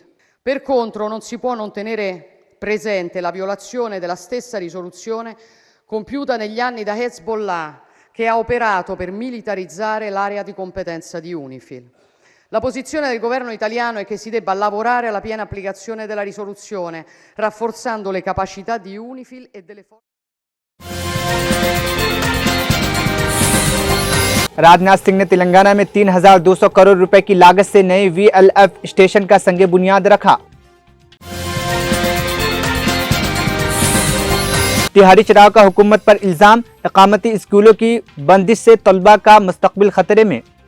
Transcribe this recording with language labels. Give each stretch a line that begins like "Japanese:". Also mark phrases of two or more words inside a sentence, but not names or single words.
Italian: Per contro, non si può non tenere presente la violazione della stessa risoluzione compiuta negli anni da Hezbollah, che ha operato per militarizzare l'area di competenza di UNIFIL. La posizione del governo italiano è che si debba lavorare alla piena applicazione della risoluzione, rafforzando le capacità di UNIFIL e delle forze.
Urdu: راجناتھ سنگھ نے تلنگانہ میں 3,200 کروڑ روپے کی لاگت سے نئے VLF اسٹیشن کا سنگِ بنیاد رکھا. تہاڑی چڑھاؤ کا حکومت پر الزام، اقامتی اسکولوں کی بندش سے طلبہ کا مستقبل خطرے میں.